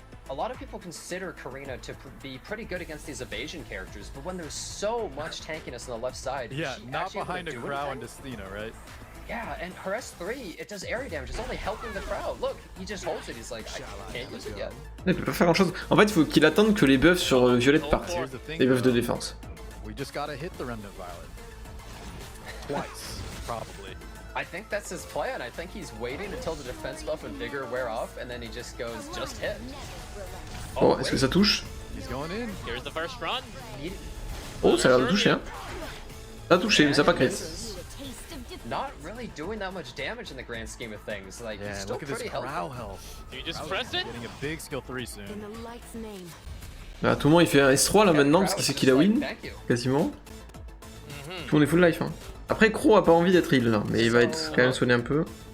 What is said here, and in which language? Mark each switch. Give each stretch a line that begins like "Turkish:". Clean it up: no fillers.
English: A lot of people consider Karina to be pretty good against these evasion characters, but when there's so much tankiness on the left side, yeah, not behind a Crow and Destina, right? Yeah, and her S3, it does area damage, it's only helping the crowd. Look, he just holds it, he's like, I can't use it yet.
French: Il peut pas faire grand chose. En fait, il faut qu'il attende que les buffs sur Violette partent. Les buffs de défense.
English: We just gotta hit the Remnant Violet. Twice, probably. I think that's his plan. I think he's waiting until the defense buff and vigor wear off, and then he just goes, just hit.
French: Oh, est-ce que ça touche?
English: He's going in. Here's the first run.
French: Oh, ça a l'air de toucher, hein. Ça a touché, mais ça a pas crit.
English: Not really doing that much damage in the grand scheme of things. Like, he's still pretty healthy. Do you just press it? Getting a big skill 3 soon.
French: Bah, tout le monde il fait un S3 là maintenant parce qu'il sait qu'il a win, quasiment. Tout le monde est full life, hein. Après, Crow a pas envie d'être heal là, mais il va être quand même soigné un peu.